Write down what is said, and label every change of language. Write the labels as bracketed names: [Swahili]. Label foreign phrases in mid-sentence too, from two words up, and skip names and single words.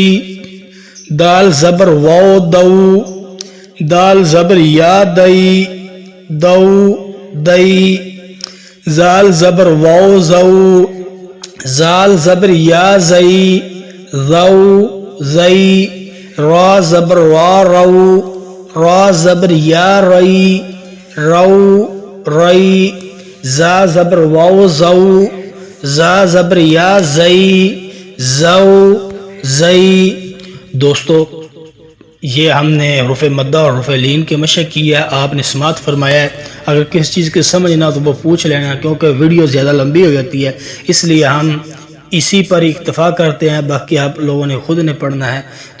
[Urdu] دال زبر واو دو، دال زبر یا دئی، دو دئی۔ زال زبر واو زو، زال زبر یا زئی، زو زئی۔ را زبر وا رو، را زبر یا رئی، رو رئی۔ زا زبر واو زو، زا زبر یا زئی، زو زئی۔ دوستو یہ ہم نے حروف مدہ اور حروف لین کے مشق کی ہے، آپ نے سماعت فرمایا ہے۔ اگر کسی چیز کے سمجھ نہ تو وہ پوچھ لینا، کیونکہ ویڈیو زیادہ لمبی ہو جاتی ہے، اس لیے ہم اسی پر اکتفا کرتے ہیں، باقی آپ لوگوں نے خود نے پڑھنا ہے۔